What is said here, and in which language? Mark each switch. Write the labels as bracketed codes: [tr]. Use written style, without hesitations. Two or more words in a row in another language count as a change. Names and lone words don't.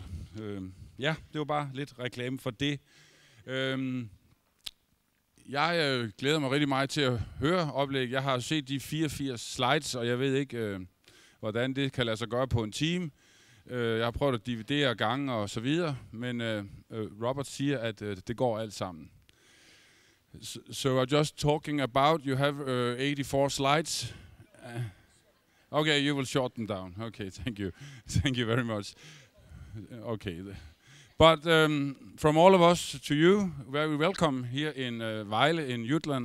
[da] Ja, det var bare lidt reklame for det. Jeg glæder mig rigtig meget til at høre oplæg. Jeg har set de 84 slides, og jeg ved ikke, hvordan det kan lade sig gøre på en time. Jeg har prøvet at dividere gange og så videre, men Robert siger, at det går alt sammen. [en] So I'm just talking about, you have 84 slides. Okay, you will short them down. Okay, thank you. Thank you very much. Okay. But from all of us to you, very welcome here in Vejle in Jutland.